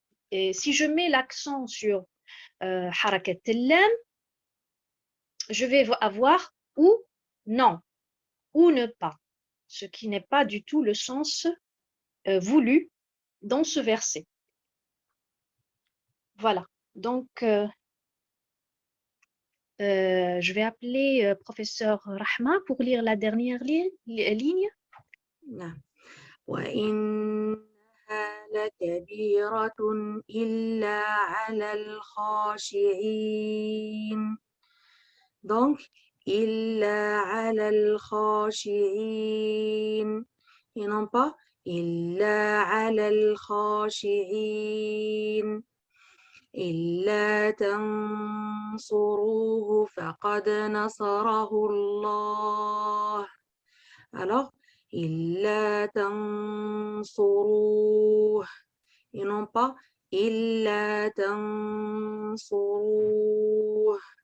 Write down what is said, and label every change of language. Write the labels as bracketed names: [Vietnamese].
[French] Et si je mets l'accent sur harakat al-lam, je vais avoir ou non, ou ne pas, ce qui n'est pas du tout le sens voulu dans ce verset. Voilà, donc je vais appeler professeur Rahma pour lire la dernière ligne. [Arabic] نعم. وإنها لكبيرة إلا على الخاشعين. Donc, إلا على الخاشعين [French] et non pas [Arabic] إلا على الخاشعين. إلا تنصروه فقد نصره الله. [French] Alors, [Arabic] إلا تنصروه [French] et non pas إلا تنصروه.